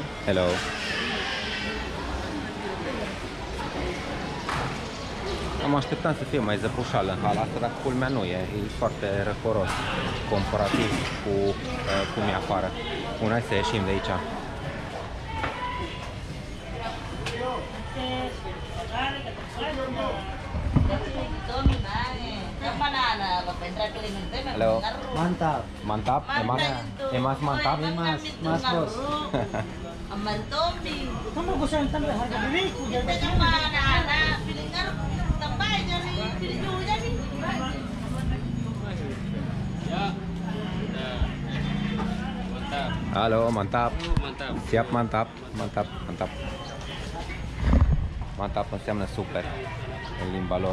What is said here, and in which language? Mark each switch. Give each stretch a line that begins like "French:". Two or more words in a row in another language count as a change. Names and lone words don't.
Romanian: Hello. Am așteptat să fie mai zăpușală în hala asta, dar culmea nu e. E foarte răcoros comparativ cu cum e afară. Bun, hai să ieșim de aici.
Indonesian: Hello. Mantap. Mantap? Emas mantap? Mas bos. Kamu bosan tambah harga diri ku jadi Halo, mantap. Mantap. Siap, mantap. Mantap, mantap.
Romanian: Mantap înseamnă super în limba lor.